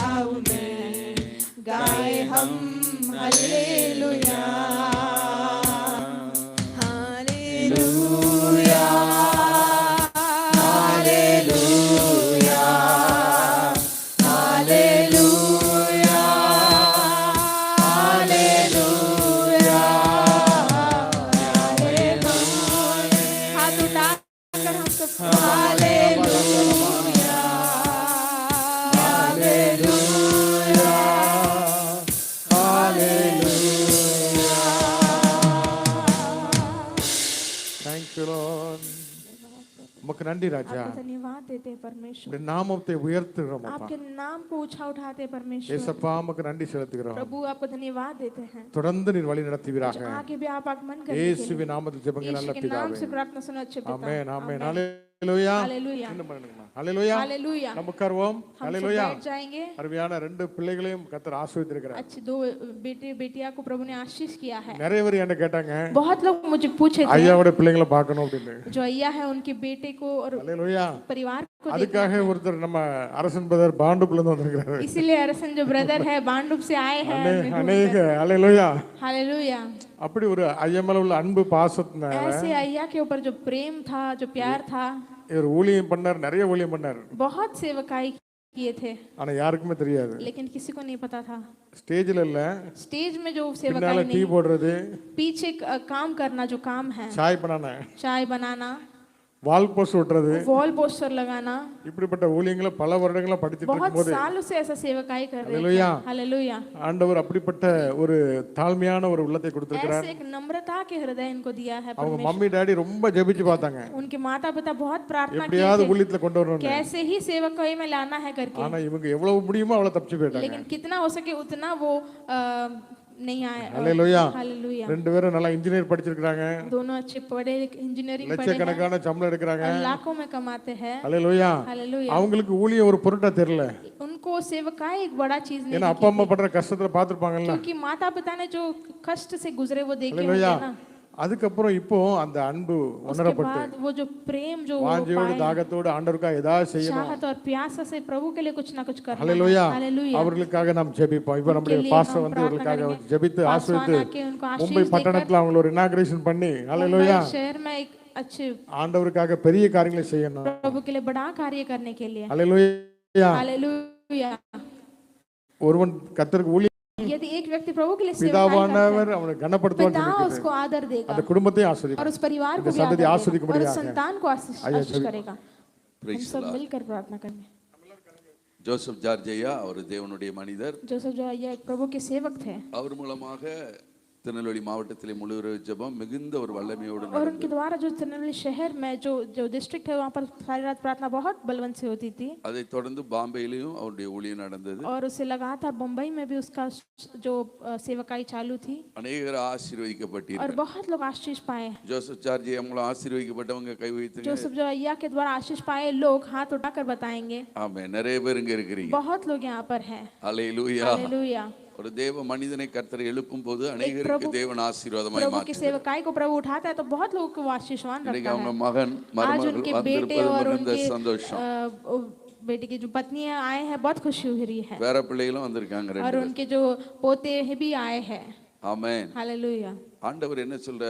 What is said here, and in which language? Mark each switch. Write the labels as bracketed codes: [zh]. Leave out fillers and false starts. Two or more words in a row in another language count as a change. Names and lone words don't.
[hi] गाए हम हालेलुया हालेलुया हालेलुया हालेलुया हालेलुया हाथ उठाकर हम सब हालेलुया [ta] உமக்கு நன்றி ராஜா. [hi] धन्यवाद देते हैं परमेश्वर. [ta] உம்முடைய நாமத்தை உயர்த்துகிறோம் அப்பா. [hi] आपके नाम को ऊंचा उठाते हैं परमेश्वर. [ta] ஏசப்பா உமக்கு நன்றி செலுத்துகிறோம். [hi] प्रभु आपको धन्यवाद देते हैं. [ta] தொடர்ந்து நீர் வழி நடத்துவீராக. [hi] आगे भी आप आगमन करें. [ta] இயேசுவின் நாமத்தில் ஜெபங்கள் நல்ல [hi] यीशु के नाम [ta] பிதாவே. [hi] से प्रार्थना सुनो अच्छे पिता. [ta] ஆமென் ஆமென். ஹalleluya. [hi] हालेलुया. [ta] என்ன பண்ணுங்கம்மா? ஹalleluya. [hi] हालेलुया. [ta] நம்ம உட்காருவோம். [hi] हम सब [ta] ஹalleluya. [hi] बैठ जाएंगे. [ta] அருமையான ரெண்டு பிள்ளைகளையும் கர்த்தர் ஆசீர்வதித்திருக்கிறார். [hi] अच्छे दो बेटे बेटियां को प्रभु ने आशीष किया है. [ta] நிறைய பேர் என்ன கேட்டாங்க, [hi] बहुत लोग मुझे पूछे थे [ta] ஐயாவோட பிள்ளைகளை பார்க்கணும் அப்படின்னு. [hi] जो अय्या है उनके बेटे को और [ta] ஹalleluya. [hi] परिवार को देखना. [ta] அதுக்காக ஒருத்தர் நம்ம அரசன் பிரதர் பாண்டுக்குள்ள இருந்து வந்திருக்காரு. [hi] इसीलिए अरसन जो ब्रदर है बांडुप से आए हैं. [ta] அநேக ஹalleluya. [hi] हालेलुया. [ta] அப்படி ஒரு ஐயா மேல உள்ள அன்பு பாசத்தினால [hi] ऐसे अय्या के ऊपर जो प्रेम था, जो प्यार था, [ta] இவர் ஊழியம் பண்ணார், நிறைய ஊழியம் பண்ணார். [hi] बहुत सेवकाई किए थे, [ta] ஆனா யாருக்குமே தெரியாது. [hi] लेकिन किसी को नहीं पता था. [ta] ஸ்டேஜ்ல இல்ல, [hi] स्टेज में जो [ta] பின்னால [hi] सेवकाई [ta] டீ [hi] नहीं, [ta] போடுறது, [hi] पीछे काम करना जो काम है, [ta] சாய் பண்ணான, [hi] चाय बनाना, [en] wall post [ta] ஒட்டுறது, [en] wall poster [hi] लगाना, [ta] இப்படிப்பட்ட ஊழியங்களை பல வருடங்களா படிச்சிட்டு [hi] बहुत [ta] இருக்கும்போது [hi] सालों से ऐसा सेवकाई कर रहे हालेलुया. थे. हालेलुया. [ta] ஆண்டவர் அப்படிப்பட்ட ஒரு தாழ்மையான ஒரு உள்ளத்தை கொடுத்திருக்கிறார். [hi] ऐसे एक नम्रता के हृदय इनको दिया है [ta] அவங்க [hi] परमेश्वर. [ta] மம்மி டாடி ரொம்ப ஜெபிச்சு பார்த்தாங்க, [hi] उनके माता पिता बहुत प्रार्थना किए [ta] எப்படியாவது [hi] थे [ta] ஊழியத்துல கொண்டு வரணும். [hi] कैसे ही सेवकाई में लाना है करके, [ta] ஆனா இவங்க எவ்வளவு முடியுமோ அவ்வளவு தப்பிச்சு போயிட்டாங்க. [hi] लेकिन कितना हो सके उतना वो नहीं आए. [ta] ஹalleluya. [hi] हालेलुया. [ta] ரெண்டு பேரும் நல்லா இன்ஜினியர் படிச்சிருக்காங்க, [hi] दोनों अच्छे पढ़े, इंजीनियरिंग पढ़े हैं, [ta] லட்சக்கணக்கான சம்பளம் எடுக்கிறாங்க. [hi] लाखों में कमाते हैं. [ta] ஹalleluya. [hi] हालेलुया. [ta] அவங்களுக்கு ஊழியம் ஒரு பொருட்டா தெரியல. [hi] उनको सेवकाई एक बड़ा चीज नहीं [ta] ஏன்னா அப்பா அம்மா படுற கஷ்டத்துல பாத்துருப்பாங்கல்ல. [hi] क्योंकि माता पिता ने जो कष्ट से गुजरे वो देखे होंगे [ta] ஹalleluya. [hi] ना. [ta] அதுக்கப்புறம் இப்போ அந்த அன்பு [hi] उसके [ta] உணரப்பட்டு [hi] बाद वो जो प्रेम जो वो [ta] வாஞ்சையோடு [hi] पाए, [ta] தாகத்தோடு ஆண்டவருக்காக ஏதாவது செய்யணும். [hi] चाहत और प्यास से प्रभु के लिए कुछ ना कुछ करना है. [ta] ஹalleluya. [hi] हालेलुया. [ta] அவர்களுக்காக நாம் ஜெபிப்போம். இப்போ நம்முடைய [hi] लिए [ta] பாஸ்டர் [hi] हम [ta] வந்து [hi] प्रार्थना [ta] அவர்களுக்காக [hi] करेंगे. [ta] ஜெபித்து ஆசீர்வதித்து [hi] पासवान आके उनको आशीष [ta] மும்பை [hi] देकर [ta] பட்டணத்துல அவங்கள ஒரு இனாகிரேஷன் பண்ணி ஹalleluya [hi] मुंबई शहर में एक अच्छे [ta] ஆண்டவருக்காக பெரிய காரியங்களை செய்யணும். [hi] प्रभु के लिए बड़ा कार्य करने के लिए. [ta] ஹalleluya. [hi] हालेलुया. [ta] ஒருவன் கர்த்தருக்கு ஊழியம் [hi] यदि एक व्यक्ति प्रभु के लिए सेवा [ta] பிதாவானவர் அவனை கனப்படுத்துவான்னு [hi] पिता [ta] சொல்லிருக்கு. [hi] उसको आदर देगा [ta] அந்த குடும்பத்தையும் [hi] और [ta] ஆசீர்வதிப்பார். [hi] उस परिवार को [ta] இந்த [hi] भी [ta] சந்ததி [hi] आदर देगा और [ta] ஆசீர்வதிக்கும்படியாக [hi] उस संतान को आशीष करेगा. हम सब मिलकर प्रार्थना करेंगे. [ta] ஜோசப் ஜார்ஜையா அவர் தேவனுடைய மனிதர். [hi] जोसेफ जो ये एक प्रभु के सेवक थे [ta] அவர் மூலமாக திருநெல்வேலி மாவட்டத்திலே முழு இரவு ஜெபம் மிகுந்த ஒரு வல்லமையோடு [hi] और [ta] நடந்தது. [hi] उनके द्वारा जो तिरुनेलवेली शहर में जो जो डिस्ट्रिक्ट है वहाँ पर सारी रात प्रार्थना बहुत बलवंत से होती थी. [ta] அதை தொடர்ந்து பாம்பேயிலும் அவருடைய ஊழியம் நடந்தது. [hi] और उससे लगातार मुंबई में भी उसका जो सेवकाई चालू थी [ta] அநேகர் [hi] और [ta] ஆசீர்வதிக்கப்பட்டீர்கள். [hi] बहुत लोग आशीष पाए. [ta] ஜோசப் ஜார்ஜையா மூலம் ஆசீர்வதிக்கப்பட்டவங்க கை வைத்துங்க. [hi] जोसेफ जो अय्या के द्वारा आशीष पाए लोग हाथ उठाकर बताएंगे. [ta] ஆமென். நிறைய பேர் இங்க இருக்கிறீங்க. [hi] बहुत लोग यहाँ पर हैं. [ta] ஹalleluya. [hi] हालेलूया. [ta] ஒரு தேவ மனிதனை கர்த்தர் எழுப்பும் போது அநேகருக்கு தேவன் ஆசீர்வாதமாய் [hi] प्रभु की [ta] மாற்றுகிறார். [hi] सेवकाई को प्रभु उठाता है तो बहुत लोगों को वो आशीषवान [ta] இன்னைக்கு [hi] रखता [ta] அவங்க [hi] है. [ta] மகன் [hi] आज [ta] மருமகள் [hi] उनके बेटे [ta] வந்திருப்பது [hi] और [ta] மிகுந்த [hi] उनके [ta] சந்தோஷம். [hi] बेटे की जो पत्नियां आए हैं बहुत खुशी हो रही है. [ta] பேர பிள்ளைகளும் வந்திருக்காங்க [hi] और [ta] ரெண்டு பேர். [hi] उनके जो पोते भी आए हैं. [ta] ஆமென். [hi] हालेलुया. [ta] ஆண்டவர் என்ன சொல்றாரு?